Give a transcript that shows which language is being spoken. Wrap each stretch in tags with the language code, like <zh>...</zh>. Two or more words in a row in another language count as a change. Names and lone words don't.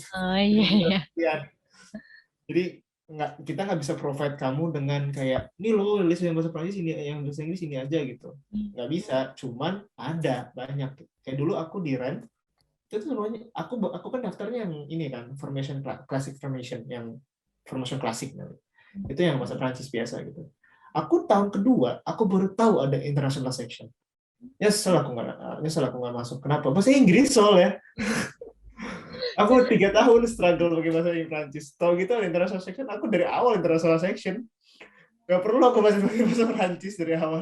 <id>Oh Itu iya pinteran iya. kalian. Jadi kita nggak bisa provide kamu dengan kayak ini loh list yang bahasa Prancis ini, yang bahasa Inggris ini aja gitu. Nggak bisa. Cuman ada banyak. Kayak dulu aku di RAN itu semuanya aku kan daftarnya yang ini kan</id> <en>formation classic formation</en> <id>yang formation klasik itu yang bahasa Prancis biasa gitu. Aku tahun kedua aku baru tahu ada</id> <en>international section.</en> <id>Nyesel aku nggak masuk. Kenapa? Bahasa Inggris soalnya. Aku 3 tahun struggle pakai bahasa Prancis. Tahu gitu</id> <en>international section,</en> <id>aku dari awal</id> <en>international section.</en> <id>Gak perlu aku pakai bahasa Prancis dari awal.</id>